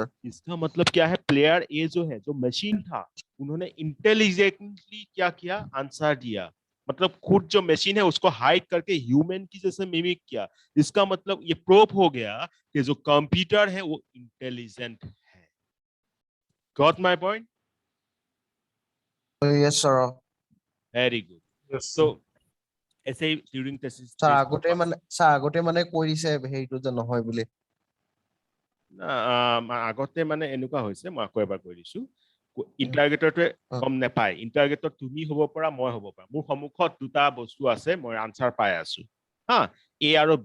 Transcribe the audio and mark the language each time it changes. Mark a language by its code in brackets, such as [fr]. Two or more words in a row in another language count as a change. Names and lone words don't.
[hi] इसका मतलब क्या है? प्लेयर ए जो है, जो मशीन था, उन्होंने इंटेलिजेंटली क्या किया? आंसर दिया। मतलब खुद जो मशीन है उसको हाइड करके ह्यूमन की जैसे मिमिक किया। इसका मतलब ये प्रूफ हो गया कि जो कंप्यूटर है वो इंटेलिजेंट है। [en] got my point? Yes, sir. very good. Yes. [hi] तो ऐसे ही ट्यूरिंग टेस्ट [en] Sir, [as] আগতে মানে কৈ দিছে হেৰিটো যে নহয় বুলি। আগতে মানে এনেকুৱা হৈছে মই আকৌ এবাৰ কৈ দিছো ইন্টাৰগেটৰটোৱে গম নাপায় ইন্টাৰগেটৰ তুমি হ'ব পৰা মই হ'ব পৰা মোৰ সন্মুখত দুটা বস্তু আছে মই আনসাৰ পাই আছো হা এ আৰু বি